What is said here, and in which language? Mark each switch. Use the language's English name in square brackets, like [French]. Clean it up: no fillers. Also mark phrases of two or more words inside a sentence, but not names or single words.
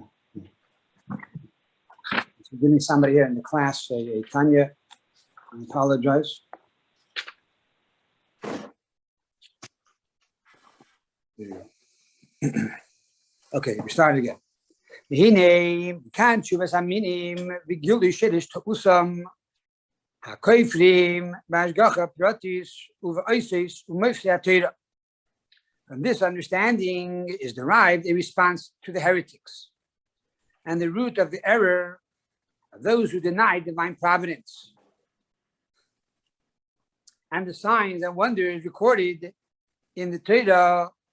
[English] So give me somebody here in the class, a Tanya. I apologize. There you go. Okay, we start again. [Hebrew] הנה כאן תשובת המינים וגילוי שורש טעותם הכופרים בהשגחה פרטית ובאותות ומופתי התורה. [English] From this understanding is derived a response to the heretics and the root of the error of those who deny divine providence and the signs and wonders recorded in the Torah.